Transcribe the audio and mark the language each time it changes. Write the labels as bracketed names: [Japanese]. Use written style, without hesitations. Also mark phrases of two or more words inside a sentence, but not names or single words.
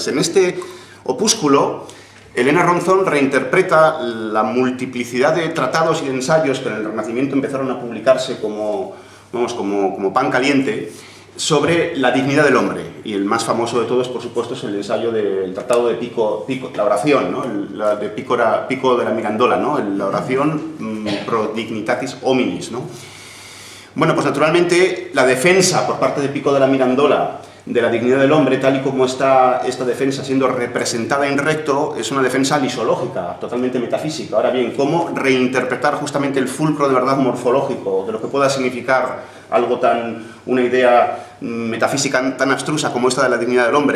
[Spanish] En este opúsculo, Elena Ronzón reinterpreta la multiplicidad de tratados y de ensayos que en el Renacimiento empezaron a publicarse como pan caliente, sobre la dignidad del hombre, y el más famoso de todos, por supuesto, es el ensayo del Tratado de Pico, la oración, ¿no? De Pico de la Mirandola, ¿no? La oración [Latin] pro dignitatis hominis, [Spanish] ¿no? Bueno, pues naturalmente la defensa por parte de Pico de la Mirandola de la dignidad del hombre, tal y como está esta defensa siendo representada en recto, es una defensa lisológica, totalmente metafísica. Ahora bien, ¿cómo reinterpretar justamente el fulcro de verdad morfológico, de lo que pueda significar algo una idea metafísica tan abstrusa como esta de la dignidad del hombre?